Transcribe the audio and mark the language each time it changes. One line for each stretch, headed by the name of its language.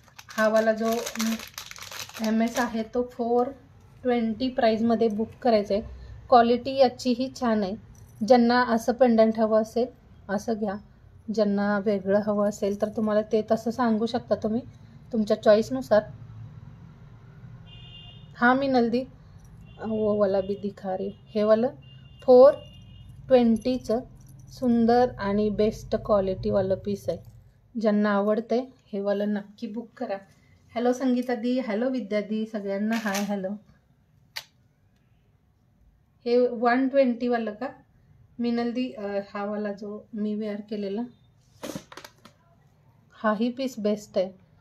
Marathi: हा वाला जो MS आहे तो 420 प्राईजमध्ये बुक करायचं आहे. क्वालिटी याचीही छान आहे. ज्यांना असं पेंडंट हवं असेल असं घ्या, ज्यांना वेगळं हवं असेल तर तुम्हाला ते तसं सांगू शकता तुम्ही तुमच्या चॉईसनुसार.
Hindi: हाँ मी नल्दी, वो वाला भी दिखा रही.
Marathi: हे वालं 420चं सुंदर आणि बेस्ट क्वालिटीवालं पीस आहे. ज्यांना आवडतंय हे वालं नक्की बुक करा. हॅलो संगीता दी, हॅलो विद्या दी, सगळ्यांना हाय हॅलो. हे 120 वालं का मिनल दी? हा वाला जो मी वेअर केलेला, हाही पीस बेस्ट आहे.